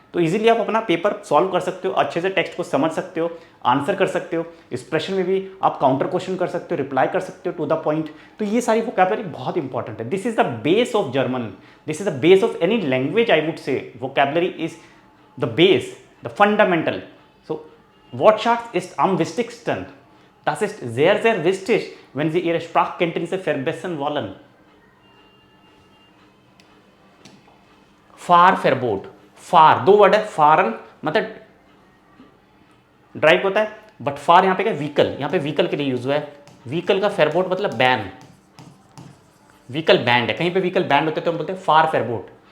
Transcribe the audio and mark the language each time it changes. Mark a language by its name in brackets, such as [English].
[Hindi] तो इजीली आप अपना पेपर सॉल्व कर सकते हो, अच्छे से टेक्स्ट को समझ सकते हो, आंसर कर सकते हो, इस प्रश्न में भी आप काउंटर क्वेश्चन कर सकते हो, रिप्लाई कर सकते हो [English] To the point. [Hindi] तो ये सारी वोकैबुलरी बहुत इंपॉर्टेंट है। [English] This is the base of German, this is the base of any language I would say. Vocabulary is the base, the fundamental. [German] सो Wortschatz ist am wichtigsten. Das ist sehr, sehr wichtig, wenn Sie Ihre Sprachkenntnisse verbessern wollen. Fahrverbot. [Hindi] फार दो word है, फारन मतलब drive होता है, but फार यहाँ पे क्या, vehicle, यहाँ पे व्हीकल के लिए यूज हुआ है। व्हीकल का फेरबोट मतलब बैन, व्हीकल बैंड है, कहीं पे व्हीकल बैंड होते हैं तो हम बोलते हैं [German] फार फेरबोट।